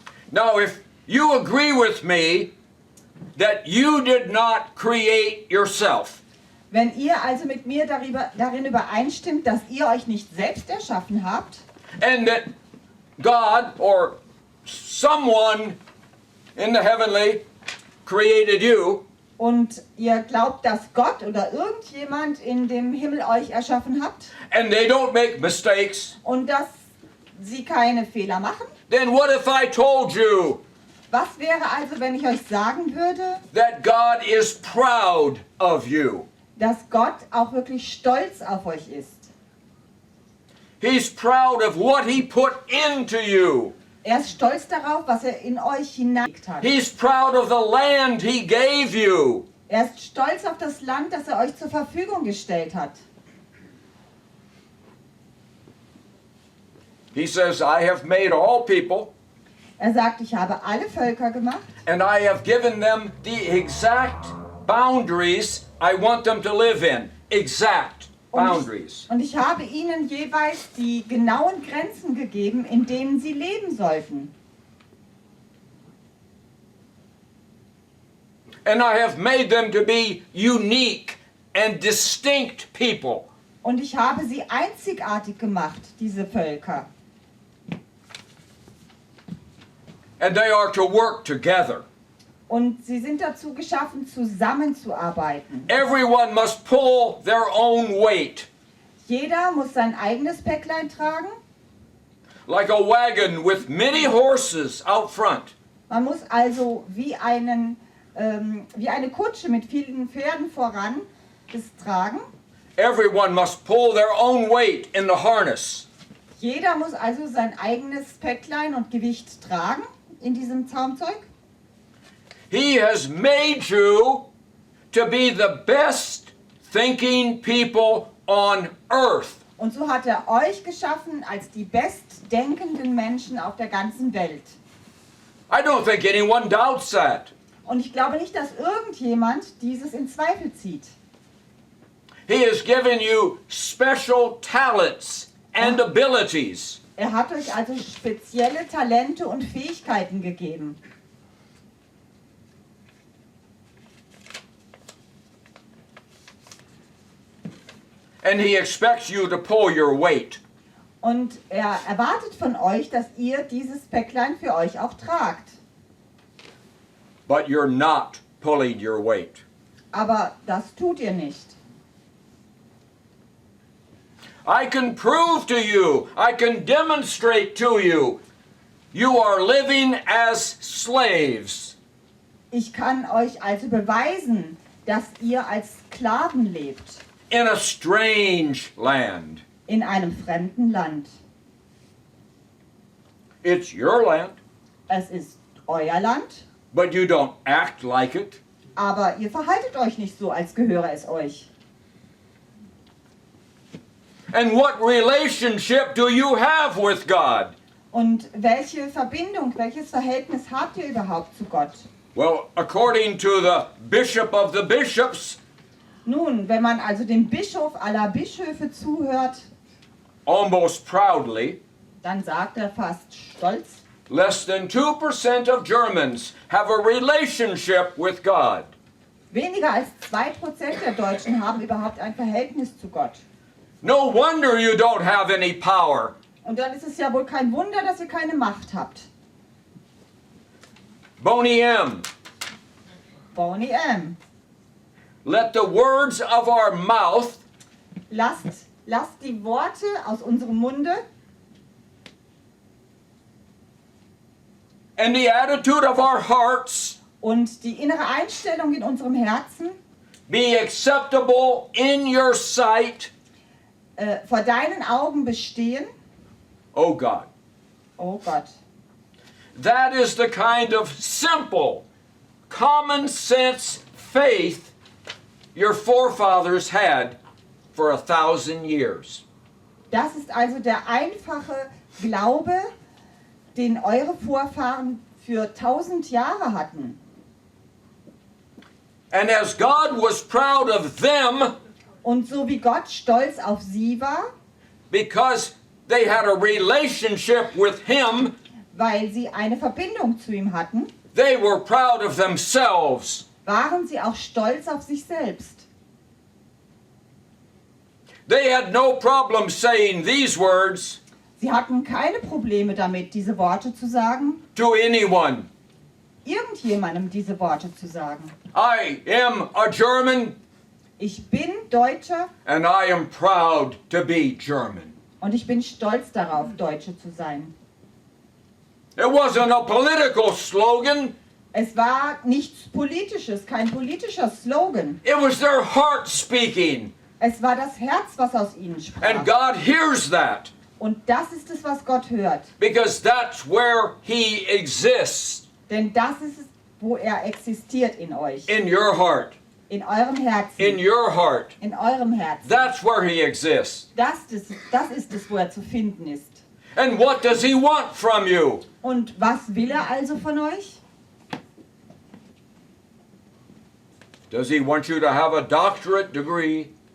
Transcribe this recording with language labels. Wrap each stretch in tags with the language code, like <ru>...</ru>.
<en>Now, if you agree with me that you did not create yourself,</en> <de>Wenn ihr also mit mir darin übereinstimmt, dass ihr euch nicht selbst erschaffen habt</de> <en>and that God or someone in the heavenly created you,</en> <de>und ihr glaubt, dass Gott oder irgendjemand in dem Himmel euch erschaffen habt</de> <en>and they don't make mistakes,</en> <de>und dass sie keine Fehler machen,</de> <en>then what if I told you</en> <de>was wäre also, wenn ich euch sagen würde,</de> <en>that God is proud of you?</en> <de>dass Gott auch wirklich stolz auf euch ist?</de> <en>He's proud of what he put into you.</en> <de>Er ist stolz darauf, was er in euch hineingelegt hat.</de> <en>He's proud of the land he gave you.</en> <de>Er ist stolz auf das Land, das er euch zur Verfügung gestellt hat.</de> <en>He says, I have made all people,</en> <de>Er sagt, ich habe alle Völker gemacht</de> <en>and I have given them the exact boundaries I want them to live in. Exact boundaries.</en> <de>und ich habe ihnen jeweils die genauen Grenzen gegeben, in denen sie leben sollten.</de> <en>And I have made them to be unique and distinct people.</en> <de>Und ich habe sie einzigartig gemacht, diese Völker.</de> <en>And they are to work together.</en> <de>Und sie sind dazu geschaffen, zusammenzuarbeiten.</de> <en>Everyone must pull their own weight,</en> <de>Jeder muss sein eigenes Päcklein tragen.</de> <en>like a wagon with many horses out front.</en> <de>Man muss also wie eine Kutsche mit vielen Pferden voran das tragen.</de> <en>Everyone must pull their own weight in the harness.</en> <de>Jeder muss also sein eigenes Päcklein und Gewicht tragen in diesem Zaumzeug.</de> <en>He has made you to be the best thinking people on earth.</en> <de>Und so hat er euch geschaffen als die bestdenkenden Menschen auf der ganzen Welt.</de> <en>I don't think anyone doubts that.</en> <de>Und ich glaube nicht, dass irgendjemand dieses in Zweifel zieht.</de> <en>He has given you special talents and abilities.</en> <de>Er hat euch also spezielle Talente und Fähigkeiten gegeben.</de> <en>And he expects you to pull your weight.</en> <de>Und er erwartet von euch, dass ihr dieses Päcklein für euch auch tragt.</de> <en>But you're not pulling your weight.</en> <de>Aber das tut ihr nicht.</de> <en>I can prove to you, I can demonstrate to you, you are living as slaves.</en> <de>Ich kann euch also beweisen, dass ihr als Sklaven lebt</de> <en>In a strange land.</en> <de>in einem fremden Land.</de> <en>It's your land,</en> <de>Es ist euer Land,</de> <en>but you don't act like it.</en> <de>aber ihr verhaltet euch nicht so, als gehöre es euch.</de> <en>And what relationship do you have with God?</en> <de>Und welche Verbindung, welches Verhältnis habt ihr überhaupt zu Gott?</de> <en>Well, according to the bishop of the bishops,</en> <de>Nun, wenn man also dem Bischof aller Bischöfe zuhört,</de> <en>almost proudly,</en> <de>dann sagt er fast stolz,</de> <en>less than 2% of Germans have a relationship with God.</en> <de>weniger als 2% der Deutschen haben überhaupt ein Verhältnis zu Gott.</de> <en>No wonder you don't have any power.</en> <de>Und dann ist es ja wohl kein Wunder, dass ihr keine Macht habt.</de> <en>Boney M.</en> <de>Boney M.</de> <en>Let the words of our mouth</en> <de>Lasst die Worte aus unserem Munde</de> <en>and the attitude of our hearts</en> <de>und die innere Einstellung in unserem Herzen</de> <en>be acceptable in your sight,</en> <de>vor deinen Augen bestehen.</de> <en>O God.</en> <de>Oh Gott.</de> <en>That is the kind of simple, common sense faith your forefathers had for 1,000 years.</en> <de>Das ist also der einfache Glaube, den eure Vorfahren für 1000 Jahre hatten.</de> <en>And as God was proud of them</en> <de>Und so wie Gott stolz auf sie war,</de> <en>because they had a relationship with Him,</en> <de>weil sie eine Verbindung zu ihm hatten,</de> <en>they were proud of themselves.</en> <de>waren sie auch stolz auf sich selbst.</de> <en>They had no problem saying these words</en> <de>Sie hatten keine Probleme damit, diese Worte zu sagen,</de> <en>to anyone.</en> <de>irgendjemandem diese Worte zu sagen.</de> <en>I am a German</en> <de>Ich bin Deutscher</de> <en>and I am proud to be German.</en> <de>und ich bin stolz darauf, Deutsche zu sein.</de> <en>It wasn't a political slogan,</en> <de>Es war nichts Politisches, kein politischer Slogan.</de> <en>it was their heart speaking.</en> <de>Es war das Herz, was aus ihnen sprach.</de> <en>And God hears that</en> <de>Und das ist es, was Gott hört.</de> <en>because that's where He exists,</en> <de>Denn das ist es, wo er existiert in euch.</de> <en>in your heart.</en> <de>In eurem Herzen.</de> <en>in your heart.</en> <de>In eurem Herzen.</de> <en>That's where he exists.</en> <de>Das ist es, wo er zu finden ist.</de> <en>And what does he want from you?</en> <de>Und was will er also von euch?</de> <en>Does he want you to have a doctorate degree?</en>